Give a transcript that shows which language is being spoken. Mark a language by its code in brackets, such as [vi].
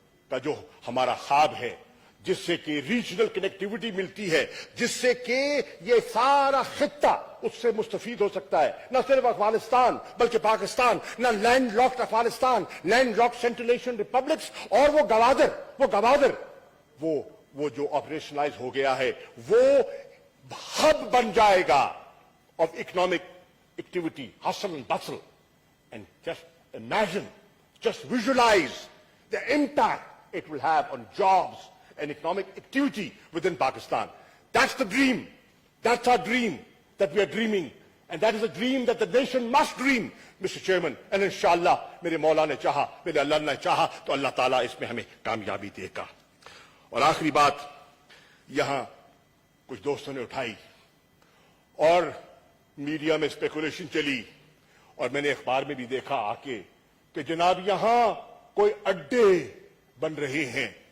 [ur] کا جو ہمارا خواب ہے، جس سے کہ ریجنل کنیکٹیوٹی ملتی ہے، جس سے کہ یہ سارا خطہ اس سے مستفید ہو سکتا ہے، نہ صرف افغانستان بلکہ پاکستان، نہ land locked Afghanistan, land locked central Asian republics اور وہ گوادر وہ جو آپریشنلائز ہو گیا ہے وہ ہب بن جائے گا of economic activity, hassle and بسل. [en] And just imagine, just visualize the impact it will have on jobs and economic activity within Pakistan. That's the dream. That's our dream that we are dreaming. And that is a dream that the nation must dream, Mr. Chairman. [ur] And inshallah, میرے مولا نے چاہا، میرے اللہ نے چاہا تو اللہ تعالیٰ اس میں ہمیں کامیابی دے گا. اور آخری بات یہاں کچھ دوستوں نے اٹھائی اور میڈیا میں اسپیکولیشن چلی اور میں نے اخبار میں بھی دیکھا آ کے کہ جناب یہاں کوئی اڈے بن رہے ہیں.